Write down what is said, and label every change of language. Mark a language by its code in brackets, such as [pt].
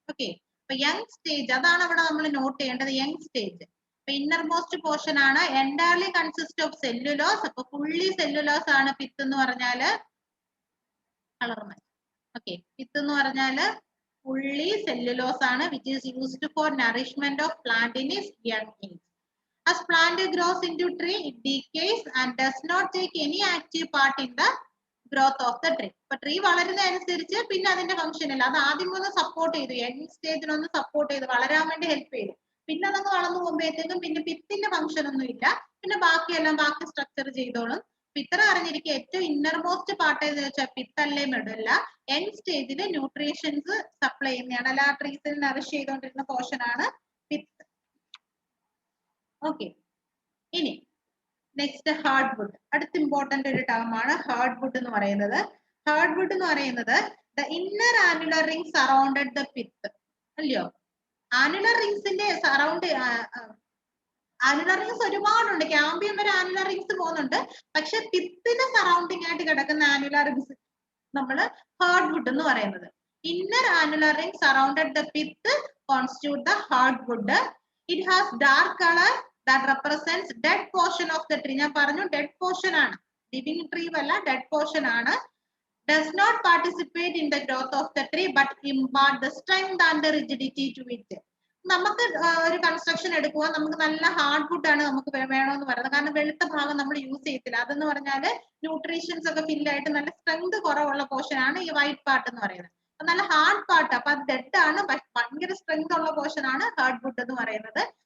[ml] Okay, അപ്പൊ young stage അതാണ് അവിടെ നമ്മൾ നോട്ട് ചെയ്യേണ്ടത്. Young stage inner most portion ആണ്. [en] Entirely consist of cellulose. [ml] അപ്പൊ ഫുള്ളി സെല്ലുലോസ് ആണ് പിത്ത് എന്ന് പറഞ്ഞാല്. കളർ മാറ്റി. ഓക്കെ, പിത്ത് എന്ന് പറഞ്ഞാല് ഫുള്ളി സെല്ലുലോസ് ആണ്, [en] Which is used for nourishment of plant in its young age. As plant grows into tree, it decays and does not take any active part in the growth of the tree. [ml] അപ്പൊ tree വളരുന്നതനുസരിച്ച് പിന്നെ അതിന്റെ function ഇല്ല. അത് ആദ്യം ഒന്ന് support ചെയ്തു, young സ്റ്റേജിനൊന്ന് support ചെയ്ത് വളരാൻ വേണ്ടി ഹെൽപ്പ് ചെയ്തു. പിന്നെ അതങ്ങ് വളർന്നു പോകുമ്പോഴത്തേക്കും പിന്നെ പിത്തിന്റെ ഫംഗ്ഷൻ ഒന്നും ഇല്ല. പിന്നെ ബാക്കി സ്ട്രക്ചർ ചെയ്തോളും. ഇത്ര അറിഞ്ഞിരിക്കുക ഏറ്റവും ഇന്നർ മോസ്റ്റ് പാർട്ട് എന്ന് വെച്ചാൽ പിത്തല്ലേ മെഡുല്ല. യങ് സ്റ്റേജിൽ ന്യൂട്രീഷൻസ് സപ്ലൈ ചെയ്യുന്നതാണ്. അല്ല ട്രീസിൽ നറിഷ് ചെയ്തുകൊണ്ടിരുന്ന പോർഷൻ ആണ് പിത്ത്. ഓക്കെ, ഇനി നെക്സ്റ്റ് ഹാർഡ് വുഡ്. അടുത്ത ഇമ്പോർട്ടന്റ് ഒരു ടേം ആണ് ഹാർഡ് വുഡ് എന്ന് പറയുന്നത്. ഹാർഡ് വുഡ് എന്ന് പറയുന്നത് [en] The inner annular ring surrounded the pith. [ml] അല്ലയോ, ആനുലർ റിംഗ്സിന്റെ സറൗണ്ട് ആനുലർ റിംഗ്സ് ഒരുപാടുണ്ട്. ക്യാമ്പിയം വരെ ആനുലർ റിംഗ്സ് പോകുന്നുണ്ട്. പക്ഷെ പിത്തിന് സറൗണ്ടിങ് ആയിട്ട് കിടക്കുന്ന ആനുലർ റിംഗ്സ് നമ്മൾ ഹാർഡ് വുഡ് എന്ന് പറയുന്നത്. [en] Inner annular ring surrounded the pith constitute the hardwood. It has dark color that represents dead portion of the tree. [ml] ഞാൻ പറഞ്ഞു dead portion ആണ്, living tree അല്ല, dead portion ആണ്. [en] Does not participate in the growth of the tree but impart the strength and the rigidity to it. [ml] നമുക്ക് ഒരു construction എടുക്കുക, നമുക്ക് നല്ല ഹാർഡ് വുഡ് ആണ് നമുക്ക് വേണമെന്ന് പറയുന്നത്. കാരണം വെളുത്ത ഭാഗം നമ്മൾ യൂസ് ചെയ്യത്തില്ല. അതെന്ന് പറഞ്ഞാൽ ന്യൂട്രീഷൻസ് ഒക്കെ ഫില്ലായിട്ട് നല്ല സ്ട്രെങ്ത് കുറവുള്ള പോർഷൻ ആണ് ഈ വൈറ്റ് പാർട്ട് എന്ന് പറയുന്നത്. നല്ല ഹാർഡ് പാർട്ട്, അപ്പൊ അത് ഡെഡ് ആണ്, ഭയങ്കര സ്ട്രെങ്ത് ഉള്ള പോർഷൻ ആണ് ഹാർഡ് വുഡ് എന്ന് പറയുന്നത്.